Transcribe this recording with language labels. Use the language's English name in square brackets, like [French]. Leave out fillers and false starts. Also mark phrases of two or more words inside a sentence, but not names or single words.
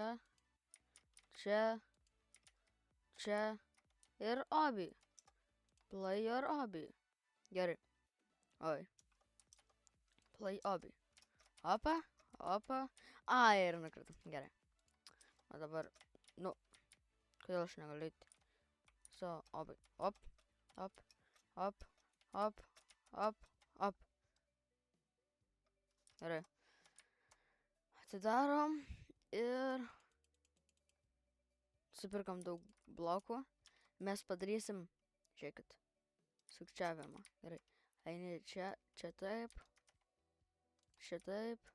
[Lithuanian] Čia. Čia. [English] Ir Obi. Play your Obi. [Lithuanian] Gerai. Oi. Play Obi. Opa. Opa. Ai, ir nukritam. Gerai. O dabar, nu, kodėl aš negaliu eiti? So, Obi. Op. Op. Op. Op. Op. Op. Gerai. Atidarom ir supirkam daug blokų. Mes padarysim, žiūrėkit, sukčiavimą. Gerai. Eini čia, čia taip. Čia taip.